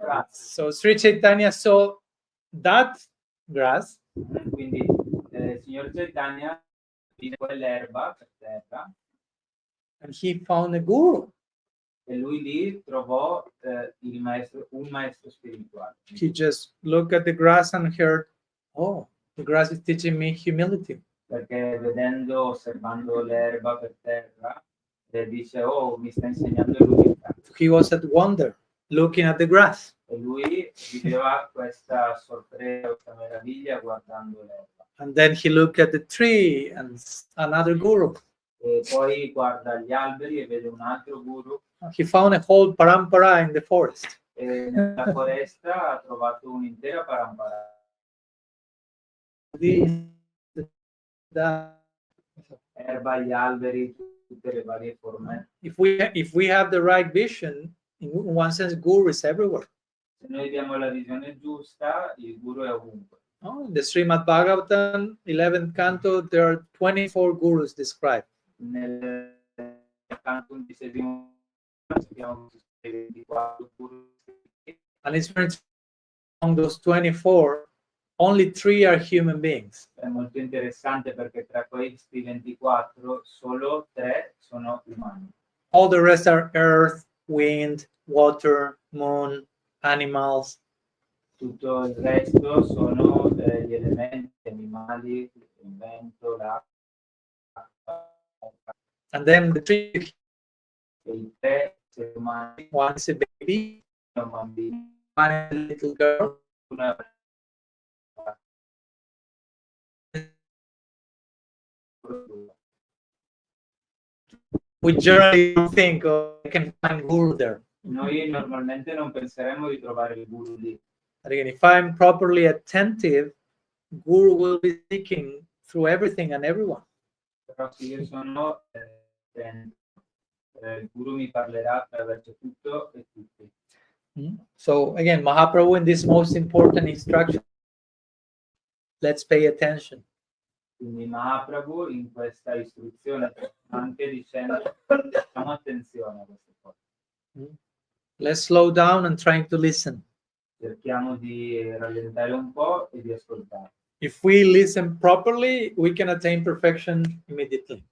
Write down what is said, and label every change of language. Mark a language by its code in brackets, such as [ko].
[en] So Sri Chaitanya saw that grass [it] Quindi signor Chaitanya vide quell'erba per terra [en] and he found a guru. [it] e lui lì trovò un maestro spirituale. [en] He just looked at the grass and heard, oh, the grass is teaching me humility. [it] Perché osservando l'erba per terra, dice, oh, mi sta insegnando l'umiltà. [en] He was at wonder, looking at the grass. [it] E lui viveva questa sorpresa, questa meraviglia guardando l'erba. [en] And then he looked at the tree and another guru. [it] E poi guarda gli alberi e vede un altro guru. [en] He found a whole parampara in the forest. [it] E nella foresta ha trovato un'intera parampara. Erba, gli alberi, tutte le varie forme. [en] If we have the right vision, in one sense, guru is everywhere. [it] Se noi abbiamo la visione giusta, il guru è ovunque. [en] Oh, in the Srimad Bhagavatam, 11th canto, there are 24 gurus described. [it] Nel canto 11° abbiamo 24 guru. [en] And it's very among those 24, only 3 are human beings. [it] È molto interessante perché tra questi 24 solo 3 sono umani. [en] All the rest are earth, wind, water, moon, animals. [it] Tutto il resto sono gli elementi, animali, il vento, l'acqua. [en] And then the 3, [it] E i 3 esseri umani, [en] one is a baby, [it] un bambino, [en] one is a little girl, [it] una [en] we generally don't think, oh, I can find guru there. [it] Noi normalmente non penseremmo di trovare il guru lì. [en] But again, if I'm properly attentive, guru will be speaking through everything and everyone. [it] Però se io sono attento, il guru mi parlerà attraverso tutto e tutti. [en] So again, Mahaprabhu in this most important instruction, let's pay attention. [it] Quindi Mahaprabhu in questa istruzione anche dicendo facciamo attenzione a queste cose. [en] Let's slow down and trying to listen. [it] Cerchiamo di rallentare un po' e di ascoltare. [en] If we listen properly, we can attain perfection immediately.